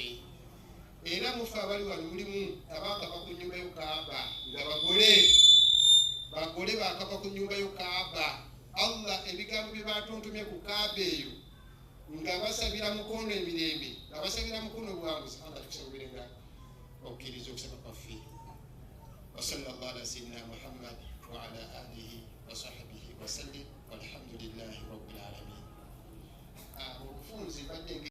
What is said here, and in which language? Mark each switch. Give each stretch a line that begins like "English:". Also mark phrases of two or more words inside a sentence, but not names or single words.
Ganda: Era mufe abali wano mulimu abakava ku nnyumba y'Okaaba nga bagole bakava ku nnyumba y'Okaaba. Allah ebigambo bye batontomye ku Kaaba eyo nga basabira mukono emirembe, nga basabira mukono buwanguzi. Allah tukusabirenga okkiriza okusaba kwaffe.
Arabic: وصلى الله على سيدنا محمد وعلى آله وصحبه وسلم والحمد لله رب العالمين.
Ganda: Obufunze badde